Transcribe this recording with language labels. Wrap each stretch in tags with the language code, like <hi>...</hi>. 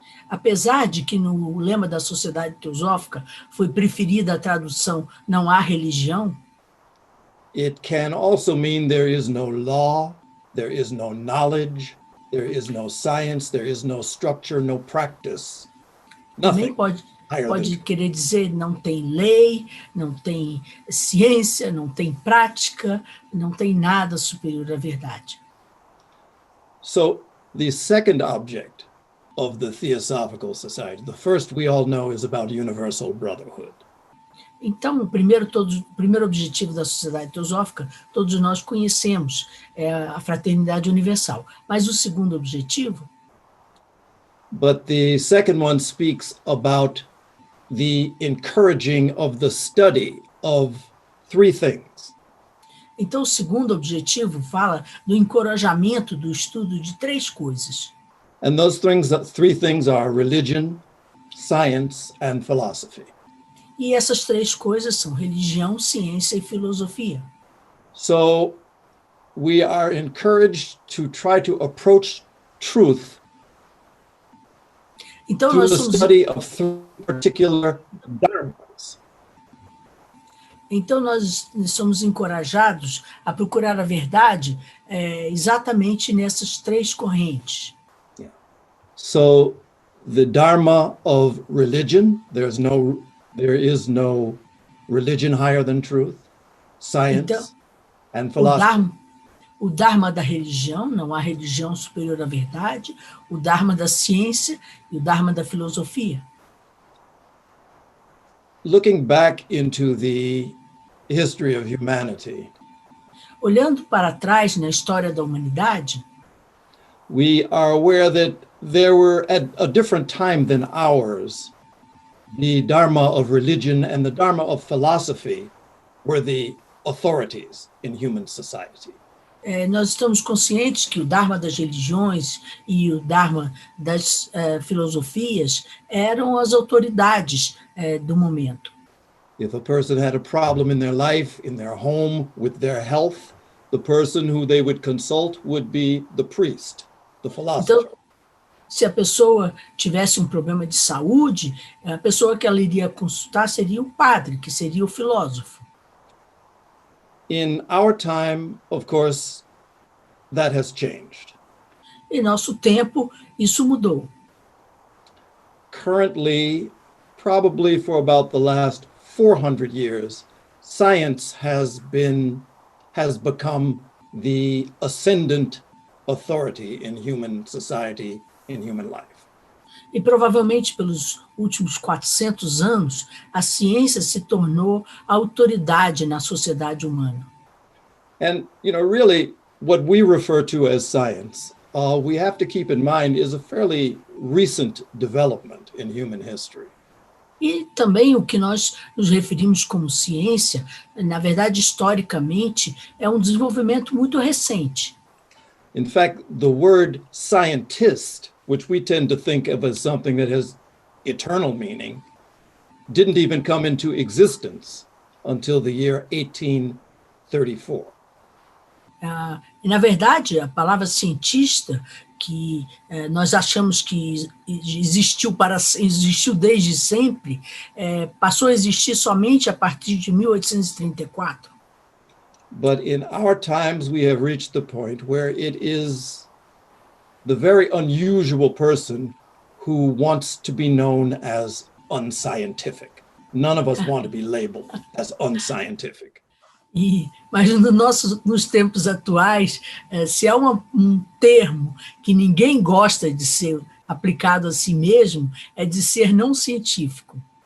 <pt>Apesar de que no lema da Sociedade Teosófica foi preferida a tradução não há religião,</pt> <en>it can also mean there is no law, there is no knowledge, there is no science, there is no structure, no practice.</en> <pt>Também pode querer dizer não tem lei, não tem ciência, não tem prática, não tem nada superior à verdade.</pt> <en>So the second object of the Theosophical Society, the first we all know is about universal brotherhood.</en> <pt>Então, o primeiro objetivo da Sociedade Teosófica, todos nós conhecemos, é a fraternidade universal. Mas o segundo objetivo...</pt> <en>But the second one speaks about the encouraging of the study of three things.</en> <pt>Então, o segundo objetivo fala do encorajamento do estudo de três coisas.</pt> <en>And those three things are religion, science, and philosophy.</en> <pt>E essas três coisas são religião, ciência e filosofia.</pt> <en>So we are encouraged to try to approach truth</en> <pt>então,</pt> <en>through</en> <pt>nós</pt> <en>the</en> <pt>somos...</pt> <en>study of three particular dharmas.</en> <pt>Então, nós somos encorajados a procurar a verdade exatamente nessas três correntes.</pt> <en>Yeah. So the dharma of religion, there is no religion higher than truth, science,</en> <pt>então,</pt> <en>and philosophy.</en> <pt>O dharma da religião, não há religião superior à verdade, o dharma da ciência e o dharma da filosofia.</pt> <en>looking back into the history of humanity,</en> <pt>Olhando para trás na história da humanidade,</pt> <en>we are aware that there were, at a different time than ours, the Dharma of religion and the Dharma of philosophy were the authorities in human society.</en> <pt>nós estamos conscientes que o Dharma das religiões e o Dharma das filosofias eram as autoridades do momento.</pt> <en>If a person had a problem in their life, in their home, with their health, the person who they would consult would be the priest, the philosopher.</en> <pt>Então, se a pessoa tivesse um problema de saúde, a pessoa que ela iria consultar seria o padre, que seria o filósofo.</pt> <en>In our time, of course, that has changed.</en> <pt>Em nosso tempo, isso mudou.</pt> <en>Currently, probably for about the last 400 years, science has become the ascendant authority in human society, in human life.</en> <pt>E provavelmente pelos últimos 400 anos, a ciência se tornou a autoridade na sociedade humana.</pt> <en>And, really, what we refer to as science, we have to keep in mind is a fairly recent development in human history.</en> <pt>E também o que nós nos referimos como ciência, na verdade, historicamente, é um desenvolvimento muito recente.</pt> <en>In fact, the word scientist, which we tend to think of as something that has eternal meaning, didn't even come into existence until the year 1834.</en> <pt>E, na verdade, a palavra cientista, que nós achamos que existiu desde sempre, passou a existir somente a partir de 1834.</pt> <en>But in our times, we have reached the point where it is the very unusual person who wants to be known as unscientific. None of us want to be labeled as unscientific.</en> <pt>Mas nos tempos atuais, se há um termo que ninguém gosta de ser aplicado a si mesmo, é de ser não científico.</pt>